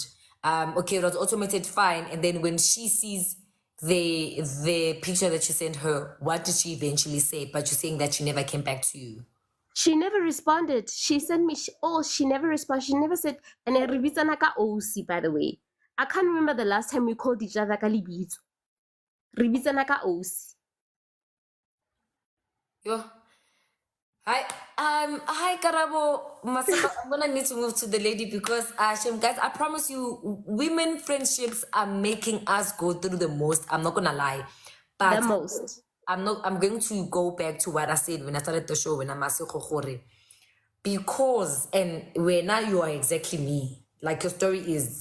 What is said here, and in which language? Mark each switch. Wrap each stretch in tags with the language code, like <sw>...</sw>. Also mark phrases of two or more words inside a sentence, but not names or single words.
<en>Okay, it was automated, fine. And then when she sees the picture that you sent her, what did she eventually say? But you're saying that she never came back to you. She never responded. She sent me, she never responded. She never said, and I</en> <ts>ribitsana ka OC,</ts> <en>by the way. I can't remember the last time we called each other</en> <ts>ka libitso. Ribitsana ka OC.</ts> <en>Yo. Hi. Hi Karabo, Masaka. I'm gonna need to move to the lady because Shem, guys, I promise you, women friendships are making us go through the most. I'm not gonna lie, The but most. I'm going to go back to what I said when I started the show when I'm asking because and where now you are exactly me, like your story is.</en>